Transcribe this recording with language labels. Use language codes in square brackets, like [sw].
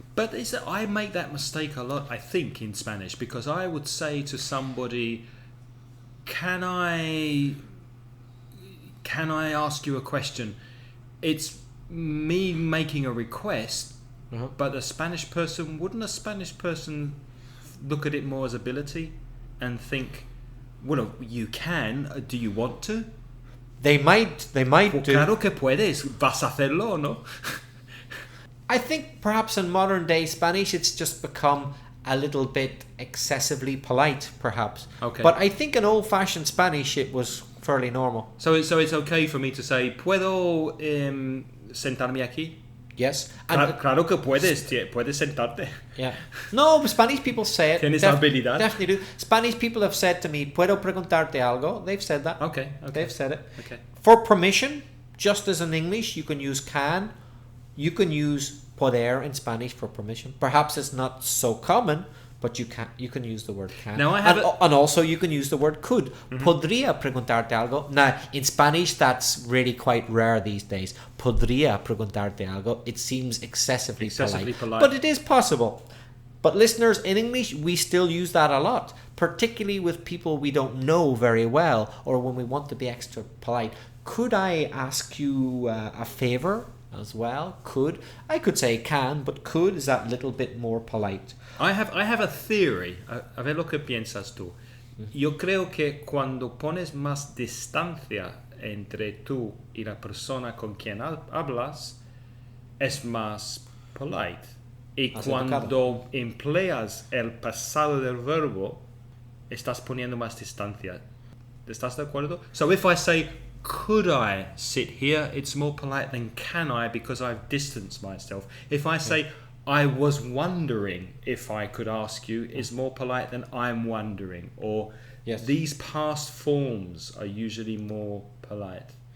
[en] But I make that mistake a lot, I think, in Spanish, because I would say to somebody, can I ask you a question? It's me making a request, but wouldn't a Spanish person look at it more as ability and think, well, you can, do you want to? They might do. [es] Claro que puedes, vas a hacerlo, ¿no? [en] I think perhaps in modern day Spanish it's just become a little bit excessively polite, perhaps. Okay. But I think in old-fashioned Spanish it was fairly normal. So it's okay for me to say, [es] ¿puedo sentarme aquí? [en] Yes. [es] Claro que puedes sentarte. [en] Yeah. No, Spanish people say it. [es] Tienes la habilidad. [en] Definitely do. Spanish people have said to me, [es] ¿puedo preguntarte algo? [en] They've said that. Okay. They've said it. Okay. For permission, just as in English, you can use can. You can use poder in Spanish for permission. Perhaps it's not so common, but you can use the word can. Now and also you can use the word could. [es] Podría preguntarte algo. [en] Now, in Spanish, that's really quite rare these days. [es] Podría preguntarte algo. [en] It seems excessively polite. But it is possible. But listeners, in English, we still use that a lot, particularly with people we don't know very well, or when we want to be extra polite. Could I ask you a favor? As well, I could say can, but could is that little bit more polite. I have a theory. [es] A ver lo que piensas tú. Yo creo que cuando pones más distancia entre tú y la persona con quien hablas, es más polite. Y cuando empleas el pasado del verbo, estás poniendo más distancia. ¿Estás de acuerdo? [en] So if I say, could I sit here? It's more polite than can I, because I've distanced myself. If I say, I was wondering if I could ask you, is more polite than I'm wondering. Or these past forms are usually more polite.